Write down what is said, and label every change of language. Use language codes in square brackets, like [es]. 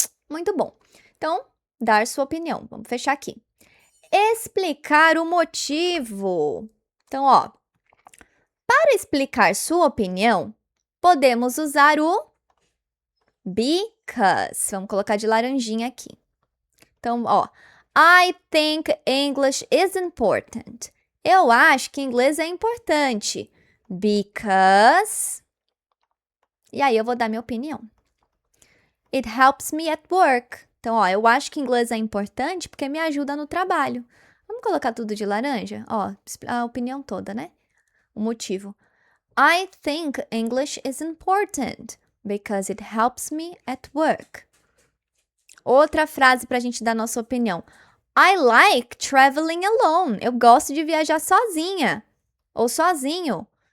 [pt] Muito bom. Então, dar sua opinião. Vamos fechar aqui. Explicar o motivo. Então, ó, para explicar sua opinião, podemos usar o because. Vamos colocar de laranjinha aqui. [en] Então, ó, I think English is important. [pt] Eu acho que inglês é importante. Because. E aí eu vou dar minha opinião. [en] It helps me at work. [pt] Então, ó, eu acho que inglês é importante porque me ajuda no trabalho. Vamos colocar tudo de laranja? Ó, a opinião toda, né? O motivo. [en] I think English is important because it helps me at work. [pt] Outra frase para a gente dar nossa opinião. [en] I like traveling alone. [pt] Eu gosto de viajar sozinha ou sozinho.